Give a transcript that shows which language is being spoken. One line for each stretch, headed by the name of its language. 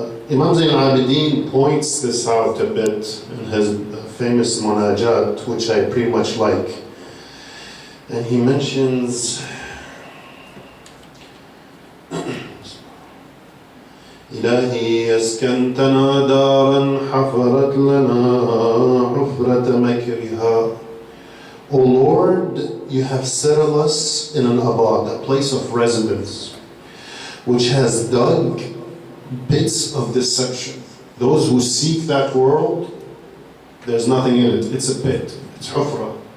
English: Imam Zayn al-Abidin points this out a bit in his famous munajat, which I pretty much like. And he mentions
Arabic: إلهي أسكنتنا دارا حفرت لنا حفرة مكرها.
English: O Lord, you have settled us in an abad, a place of residence, which has dug pits of deception. Those who seek that world, there's nothing in it. It's a pit. It's حفرة.